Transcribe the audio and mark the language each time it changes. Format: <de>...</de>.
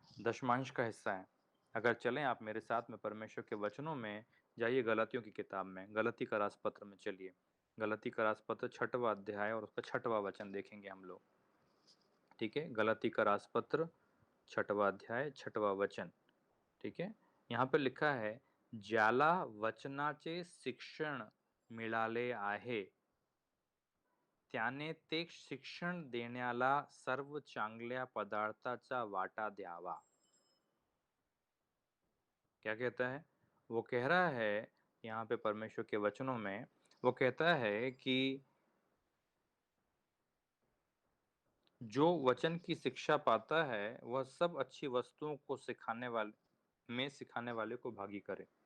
<hi>दशमांश का हिस्सा है। अगर चलें आप मेरे साथ में परमेश्वर के वचनों में, जाइए गलतियों की किताब में, गलती का राजपत्र में चलिए। गलती का राजपत्र 6वां अध्याय और उसका 6वां वचन देखेंगे हम लोग। ठीक है, गलती का राजपत्र 6वां अध्याय 6वां वचन। ठीक है, यहाँ पे लिखा है,</hi> <mr>ज्याला वचनाचे शिक्षण मिळाले आहे, त्याने ते शिक्षण देण्याला सर्व चांगल्या पदार्थाचा वाटा द्यावा।</mr> <hi>क्या कहता है? वो कह रहा है यहाँ पे परमेश्वर के वचनों में, वो कहता है कि जो वचन की शिक्षा पाता है वह सब अच्छी वस्तुओं को सिखाने वाले को भागी करे।</hi>